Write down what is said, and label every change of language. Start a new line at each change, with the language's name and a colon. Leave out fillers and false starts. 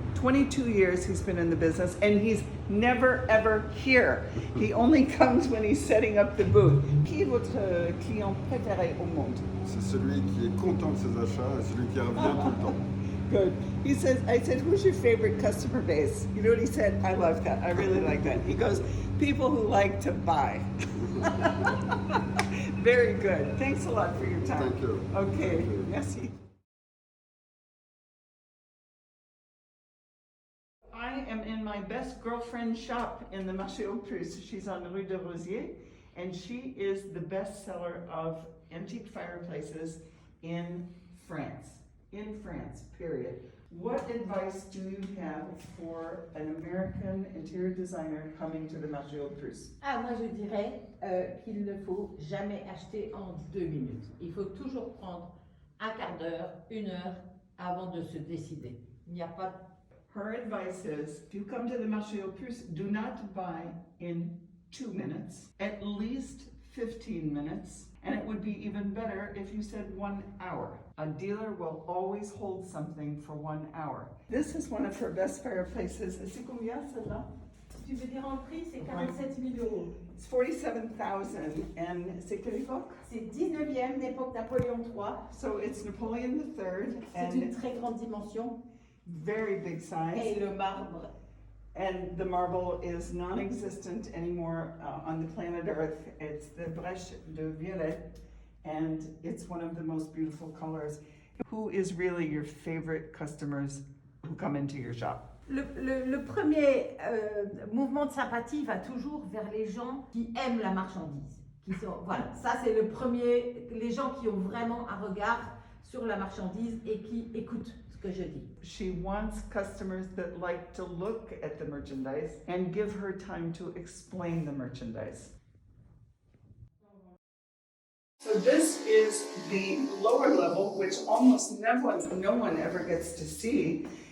English: 22 years he's been in the business, and he's never ever here. He only comes when he's setting up the booth.
French: Qui est votre client préféré au monde? C'est celui qui est content de ses achats et celui qui revient tout le temps.
English: Good. He says, I said, who's your favorite customer base? You know what he said? I love that. I really like that. He goes, people who like to buy. Very good. Thanks a lot for your time. Thank you. Okay. Merci. I am in my best girlfriend shop in the Marché Aux Puces. She's on Rue de Rosier, and she is the best seller of antique fireplaces in France. In France, period. What advice do you have for an American interior designer coming to the Marché Aux Puces?
French: Ah, moi je dirais qu'il ne faut jamais acheter en 2 minutes. Il faut toujours prendre un quart d'heure, 1 heure avant de se décider. Il n'y a pas.
English: Her advice is, if you come to the Marché Aux Puces, do not buy in 2 minutes, at least 15 minutes, And it would be even better if you said 1 hour. A dealer will always hold something for 1 hour. This is one of her best fireplaces.
French: C'est combien celle-là? Tu veux dire en prix, c'est 47 000 euros.
English: It's 47,000 and
French: c'est quelle époque? C'est 19e d'époque Napoléon III.
English: So it's Napoleon III
French: C'est une
English: and
French: très grande dimension.
English: very big size.
French: Et le marbre.
English: And the marble is non-existent anymore on the planet Earth. It's the Marche de Violet, and it's one of the most beautiful colors. Who is really your favorite customers who come into your shop?
French: Le premier mouvement de sympathie va toujours vers les gens qui aiment la marchandise. Voilà, ça c'est le premier, les gens qui ont vraiment un regard sur la marchandise et qui écoutent ce que je dis.
English: She wants customers that like to look at the merchandise and give her time to explain the merchandise. So this is the lower level, which almost no one ever gets to see.